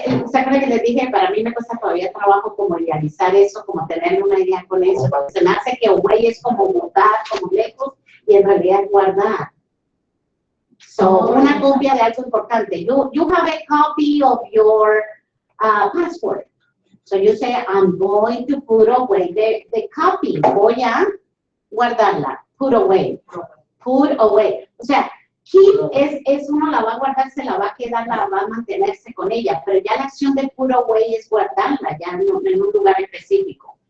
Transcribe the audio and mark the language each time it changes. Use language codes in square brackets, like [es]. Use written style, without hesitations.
[es] ¿Se acuerdan que les dije? Para mí me cuesta todavía trabajo como idealizar eso, como tener una idea con eso. Se me hace que away es como botar, como lejos, y en realidad es guardar. So, una copia de algo importante. [en] You have a copy of your passport. So you say, I'm going to put away the copy. [es] Voy a guardarla. [en] Put away. Put away. [es] O sea, keep es uno la va a guardar, se la va a quedar, la va a mantenerse con ella, pero ya la acción de put away es guardarla, ya no, en un lugar específico.